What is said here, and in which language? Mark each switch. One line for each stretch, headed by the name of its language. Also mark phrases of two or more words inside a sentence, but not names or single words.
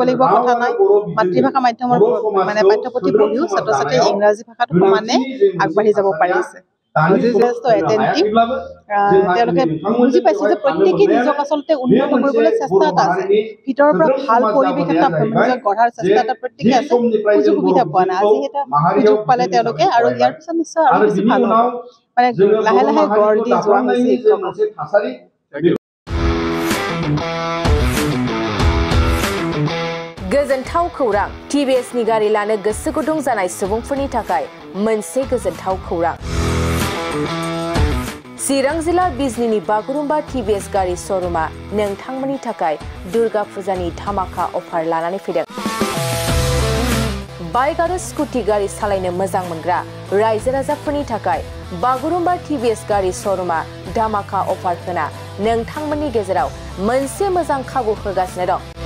Assamese: লাগিব কথা নাই মাতৃভাষা মাধ্যমৰ মানে পাঠ্যপুথি পঢ়িও ছাত্ৰ ছাত্ৰীয়ে ইংৰাজী ভাষাটো সমানে আগবাঢ়ি যাব পাৰিছে তেওঁলোকে বুজি পাইছে যে প্ৰত্যেকেই নিজক আচলতে উন্নত কৰিবলৈ চেষ্টা এটা আছে ভিতৰৰ পৰা ভাল পৰিৱেশ এটা নিজক গঢ়াৰ চেষ্টা এটা প্ৰত্যেকে আছে সুযোগ সুবিধা পোৱা নাই আজি এটা সুযোগ পালে তেওঁলোকে আৰু ইয়াৰ পিছত নিশ্চয় আৰু বেছি ভাল হ'ব মানে লাহে লাহে গঢ় দি যোৱা হৈছে
Bodo: गोजोनथाव खौरां TVS नि गारि लानो गोसो गुदुं जानाय सुबुंफोरनि थाखाय मोनसे गोजोनथाव खौरां चिरां जिल्ला बिजनीनि बागुरुम्बा TVS गारि श'रुमा नोंथांमोननि थाखाय दुर्गा फुजानि धामाका अफार लानानै फैदों बाइक आरो स्कुटि गारि सालायनो मोजां मोनग्रा रायजो राजाफोरनि थाखाय बागुरुम्बा TVS गारि श'रुमा धामाका अफार होना नोंथांमोननि गेजेराव मोनसे मोजां खाबु होगासिनो दं